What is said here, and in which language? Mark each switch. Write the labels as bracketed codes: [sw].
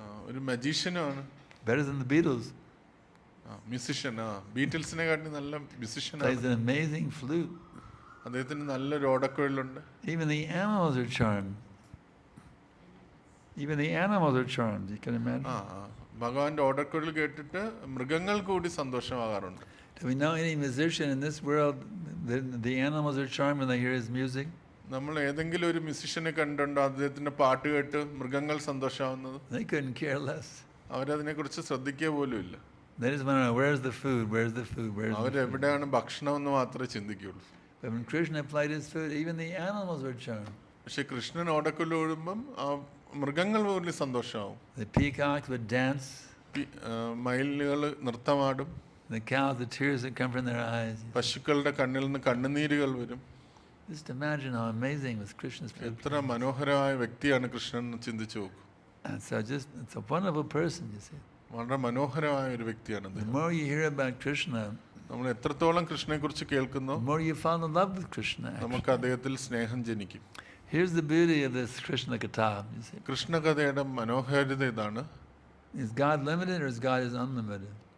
[ml] ഒരു മജീഷ്യനാണ്, [en] Better than the Beatles. [ml] Musician. ബീറ്റിൽസിനെ കാട്ടി നല്ല [en] Plays [ml] മ്യൂസിഷ്യനാണ്. [en] an amazing flute. [ml] അദ്ദേഹത്തിന് നല്ലൊരു ഓടക്കുഴലുണ്ട്. [en] Even the animals are charmed. Even the animals are charmed. You can imagine. [ml] ഭഗവാന്റെ ഓടക്കുഴൽ കേട്ടിട്ട് മൃഗങ്ങൾ കൂടി സന്തോഷമാകാറുണ്ട്. [en] Do we know any musician in this world the animals are charmed when they hear his music? [ml] നമ്മൾ ഏതെങ്കിലും ഒരു മ്യൂസിഷ്യനെ കണ്ടുണ്ടോ അദ്ദേഹത്തിന്റെ പാട്ട് കേട്ട് മൃഗങ്ങൾ സന്തോഷമാവുന്നത്? [en] They couldn't care less. [ml] അവരതിനെ കുറിച്ച് ശ്രദ്ധിക്കുക പോലും ഇല്ല. [en] They just want to know where's the food, where's the food, where's the food. [ml] അവരെവിടെയാണ് ഭക്ഷണം എന്ന് മാത്രമേ ചിന്തിക്കുകയുള്ളൂ. [en] But when Krishna played his flute, even the animals were charmed. [ml] പക്ഷെ കൃഷ്ണൻ ഓടക്കുഴൽ ഓടുമ്പം മൃഗങ്ങൾ പോലും സന്തോഷമാവും. [en] The peacocks would dance. [ml] മയിലുകൾ നൃത്തമാടും. [en] The cows, the tears that come from their eyes. [ml] പശുക്കളുടെ കണ്ണിൽ നിന്ന് കണ്ണുനീരുകൾ വരും. [en] Just imagine how amazing was Krishna's flute. [ml] എത്ര മനോഹരമായ വ്യക്തിയാണ് കൃഷ്ണൻ എന്ന് ചിന്തിച്ചു നോക്കൂ. [en] And so it's a wonderful person, you see. [ml] വളരെ മനോഹരമായ ഒരു വ്യക്തിയാണ്. [en] The more you hear about Krishna, [ml] നമ്മൾ എത്രത്തോളം കൃഷ്ണനെ കുറിച്ച് കേൾക്കുന്നോ [en] the more you fall in love with Krishna. [ml] നമുക്ക് അദ്ദേഹത്തിൽ സ്നേഹം ജനിക്കും. [en] Here's the beauty of this Krishna Katha, you see. [ml] കൃഷ്ണകഥയുടെ മനോഹാരിത ഇതാണ്. [en] Is God limited or is God is unlimited?